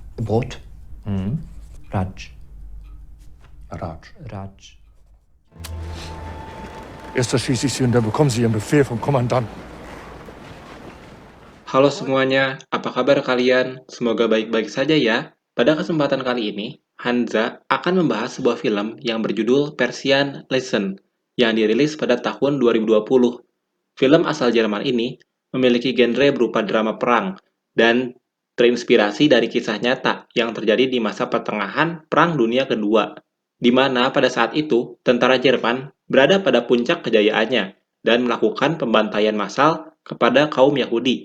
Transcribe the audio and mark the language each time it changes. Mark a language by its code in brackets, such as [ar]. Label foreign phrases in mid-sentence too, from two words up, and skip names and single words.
[de] Brot. Raj. Raj. Raj. Erst erschieße ich Sie und dann bekommen Sie Ihren Befehl vom Kommandanten. [id] Halo semuanya, apa kabar kalian? Semoga baik-baik saja ya. Pada kesempatan kali ini, Hanza akan membahas sebuah film yang berjudul Persian Lesson yang dirilis pada tahun 2020. Film asal Jerman ini memiliki genre berupa drama perang dan terinspirasi dari kisah nyata yang terjadi di masa pertengahan Perang Dunia Kedua, di mana pada saat itu tentara Jerman berada pada puncak kejayaannya dan melakukan pembantaian massal kepada kaum Yahudi.